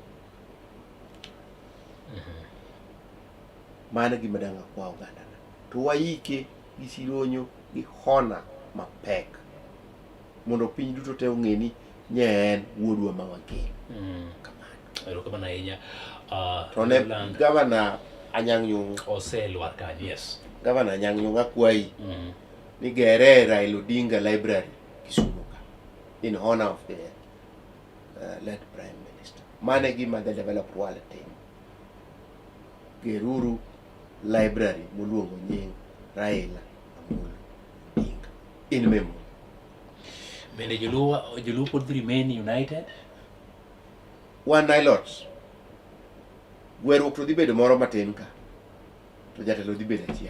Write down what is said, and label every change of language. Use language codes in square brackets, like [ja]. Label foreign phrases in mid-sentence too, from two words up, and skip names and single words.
[luo] Mano gima dang' akwa oganda na, to waike gi sironyo gi hona mapek mondo piny duto te ong'e ni nye en wuodwa ma wakelo. Erokamano ahinya. To ne gavana Anyang' Nyong'o oselwar kanyo yes gavana Anyang' Nyong'o akwayi ni gere Raila Odinga Library Kisumu ka [en] in honor of the late Prime Minister. [luo] Mano e gima [en] the developed world [luo] timo. Geruru library moluongo nying Raila Amolo Odinga [en] in memory. [luo] Bende joluo pod [en] remain united? [luo] Wan Nilots gweruok to dhi bedo moro matin ka, to jatelo dhi bedo achiel.